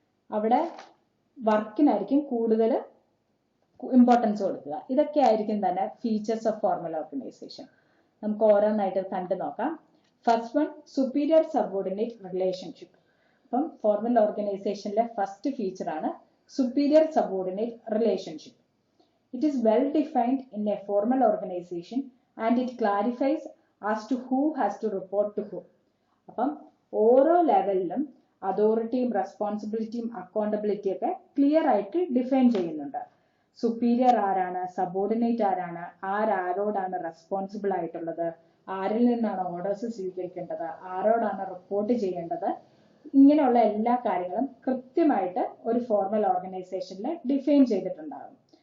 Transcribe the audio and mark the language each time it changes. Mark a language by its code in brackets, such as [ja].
[ml] അവിടെ വർക്കിനായിരിക്കും കൂടുതൽ ഇമ്പോർട്ടൻസ് കൊടുക്കുക. ഇതൊക്കെ ആയിരിക്കും തന്നെ ഫീച്ചേഴ്സ് ഓഫ് ഫോർമൽ ഓർഗനൈസേഷൻ. നമുക്ക് ഓരോന്നായിട്ട് കണ്ടു നോക്കാം. First one, superior subordinate relationship. അപ്പം ഫോർമൽ ഓർഗനൈസേഷനിലെ ഫസ്റ്റ് ഫീച്ചർ ആണ് [en] superior subordinate relationship. It is well defined in a formal organization and it clarifies as to who has to report to who. [ml] അപ്പം ഓരോ ലെവലിലും അതോറിറ്റിയും റെസ്പോൺസിബിലിറ്റിയും അക്കൗണ്ടബിലിറ്റിയും ഒക്കെ ക്ലിയർ ആയിട്ട് define ചെയ്യുന്നുണ്ട്. Superior ആരാണ്, സബോർഡിനേറ്റ് ആരാണ്, ആരോടാണ് റെസ്പോൺസിബിൾ ആയിട്ടുള്ളത്, ആരിൽ നിന്നാണ് ഓർഡേഴ്സ് സ്വീകരിക്കേണ്ടത്, ആരോടാണ് റിപ്പോർട്ട് ചെയ്യേണ്ടത്, ഇങ്ങനെയുള്ള എല്ലാ കാര്യങ്ങളും കൃത്യമായിട്ട് ഒരു ഫോർമൽ ഓർഗനൈസേഷനിൽ ഡിഫൈൻ ചെയ്തിട്ടുണ്ടാകും.